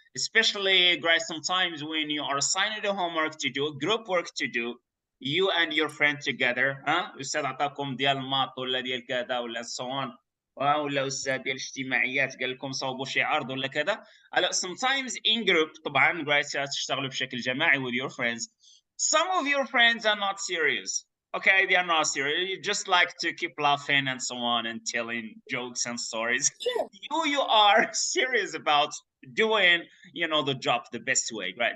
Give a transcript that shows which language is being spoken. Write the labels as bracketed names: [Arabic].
[English] Especially, right, sometimes when you are assigned a homework to do, group work to do, you and your friend together, [Arabic] أستاذ عطاكم ديال الماط ولا ديال كذا ولا [English] so on. [Arabic] ولا استاذ ديال الاجتماعيات قال لكم صوبوا شي عرض ولا كذا. هلا [English] sometimes in group [Arabic] طبعا [English] right [Arabic] تشتغلوا بشكل جماعي [English] with your friends. Some of your friends are not serious. Okay, they are not serious. You just like to keep laughing and so on and telling jokes and stories. Sure. You are serious about doing, you know, the job the best way, right?